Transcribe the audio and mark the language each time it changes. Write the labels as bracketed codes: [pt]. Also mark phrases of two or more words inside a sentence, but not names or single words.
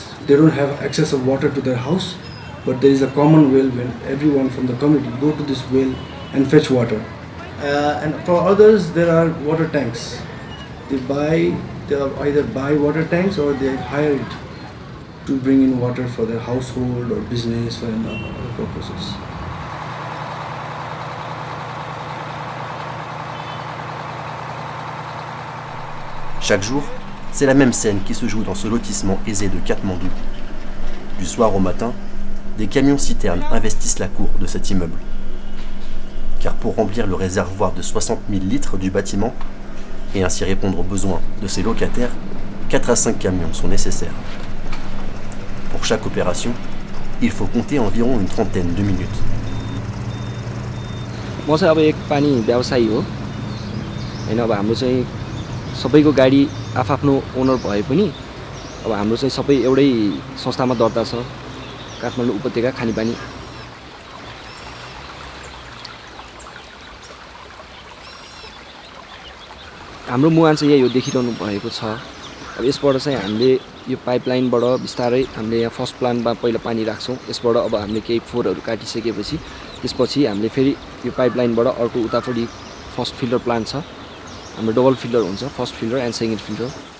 [en] They don't have access of water to their house, but there is a common well when everyone from the community go to this well and fetch water. And for others, there are water tanks. They either buy water tanks or they hire it to bring in water for their household or business and other purposes. [fr] Chaque jour, c'est la même scène qui se joue dans ce lotissement aisé de Katmandou. Du soir au matin, des camions-citernes investissent la cour de cet immeuble. Car pour remplir le réservoir de 60 000 litres du bâtiment, et ainsi répondre aux besoins de ses locataires, 4 à 5 camions sont nécessaires. Pour chaque opération, il faut compter environ une trentaine de minutes. [ne] म चाहिँ अब एक पानी व्यवसायी हो हैन अब हाम्रो चाहिँ सबैको गाडी आफआफ्नो ओनर भए पनि अब हाम्रो चाहिँ सबै एउटै संस्थामा दर्ता छ काठमाडौँ उपत्यका खानेपानी हाम्रो मुहान चाहिँ यही हो देखिरहनु भएको छ अब यसबाट चाहिँ हामीले यो पाइपलाइनबाट बिस्तारै हामीले यहाँ फर्स्ट प्लान्टमा पहिला पानी राख्छौं यसबाट अब हामीले केही फोरहरु काटिसकेपछि त्यसपछि हामीले फेरि यो पाइपलाइनबाट अर्को उतापटि [en] first filter plant [ne] छ हाम्रो [en] double filter [ne] हुन्छ [en] first filter and second filter